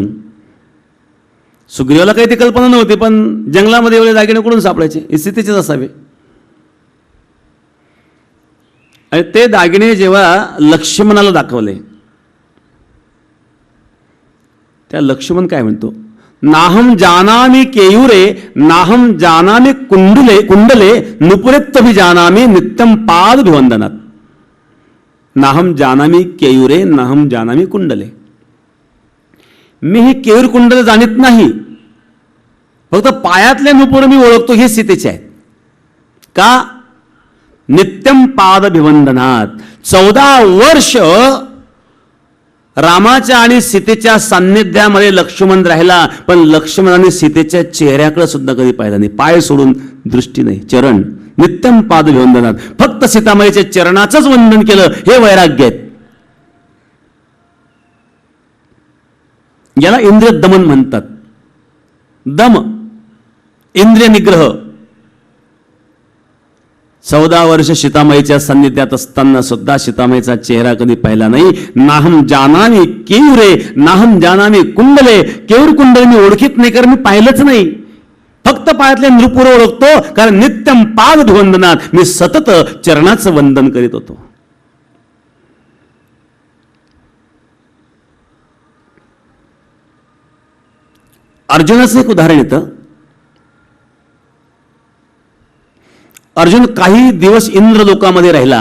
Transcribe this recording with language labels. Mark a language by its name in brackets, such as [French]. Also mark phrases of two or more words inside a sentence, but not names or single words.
[Marathi] सुग्रीवाला काही ती कल्पना नव्हती, पण जंगलामध्ये एवढे दागिने कुठून सापडायचे, हे सीतेचेच असावे. आणि ते दागिने जेव्हा लक्ष्मणाला दाखवले, त्या लक्ष्मण काय म्हणतो, [Sanskrit] नाहम जानामी केयुरे नाहम जानामी कुंडले नुपुरेत्तभि जानामी नित्यम पाद भिवंदनात. नाहम जानामी केयुरे नाहम जानामी कुंडले. [Marathi] मी ही केयूर कुंडल जाणत नाही, फक्त पायातले नुपुर मी ओळखतो, हे सीतेचे आहेत. का? [Sanskrit] नित्यम पाद भिवंदनात. [Marathi] 14 वर्ष रामाच्या आणि सीतेच्या सान्निध्यामध्ये लक्ष्मण राहिला, पण लक्ष्मणाने सीतेच्या चेहऱ्याकडे सुद्धा कधी पाहिलं नाही. पाय सोडून दृष्टी नाही, चरण. [Sanskrit] नित्यम पाद भिवंदनात. [Marathi] फक्त सीतामाईच्या चरणाचंच वंदन केलं, हे वैराग्य आहेत. याला इंद्रिय दमन म्हणतात. दम, इंद्रिय निग्रह. 14 वर्ष सीतामाईच्या सान्निध्यात असताना सुद्धा सीतामाईचा चेहरा कधी पाहिला नाही. [Sanskrit] नाहम जानामी केवरे, नाहम जानामी कुंडले, [Marathi] केवढ कुंडले मी ओळखीत नाही, कारण मी पाहिलंच नाही. फक्त पायातले नृपुर ओळखतो, कारण [Sanskrit] नित्यम पाद वंदनात [Marathi] मी सतत चरणाचं वंदन करीत होतो. अर्जुनाचं एक उदाहरण येतं. अर्जुन काही दिवस इंद्रलोकामध्ये राहिला.